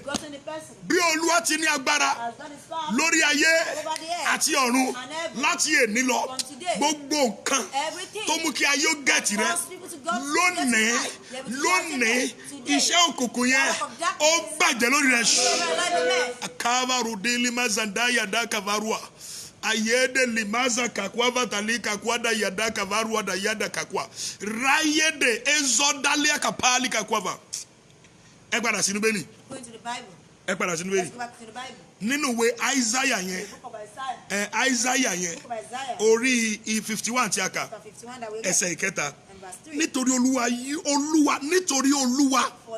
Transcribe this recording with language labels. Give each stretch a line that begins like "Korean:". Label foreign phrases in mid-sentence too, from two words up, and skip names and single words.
Yoruba: Bí Olúwa ti ní agbára lórí ayé àti ọ̀run láti èní lọ, gbogbo nǹkan tó mú kí ayé ó gẹ̀ẹ́tì rẹ̀ lónìí iṣẹ́ òkùnkùn yẹn ó bàjẹ́ lórí rẹ̀. Akavaru deli mazanda yada kavarua ayede limaza kakwa vatali kakwa da yada kavarua da yada kakwa rayede ezodalia kapali kakwa. Ẹ padà sínú Bíbélì. Ẹ padà sínú Bíbélì. Nínú ìwé Isaiah yẹn. Isaiah yẹn orí 51 tí a kà ẹsẹ̀ ìkẹta. Nítorí Olúwa nítorí Olúwa.